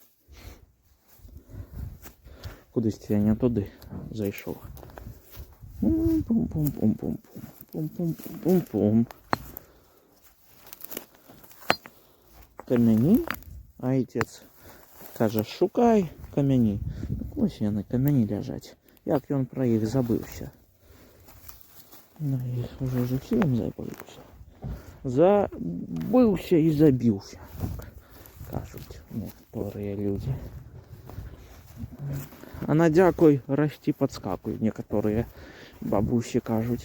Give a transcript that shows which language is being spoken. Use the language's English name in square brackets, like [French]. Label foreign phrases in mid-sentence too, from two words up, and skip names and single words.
[Ukrainian] Кудись я не туди зайшов. Пум-пум-пум-пум-пум-пум-пум-пум. Кам'яні. А отець каже, шукай кам'яні. [Belarusian] Ось яны камяні ляжаць. Як ён пра іх забыўся. На іх уже зусім забыўся. Забыўся і забіўся, кажуць некаторыя людзі. А на дзякуй расці падскакуй, некаторыя бабусі кажуць.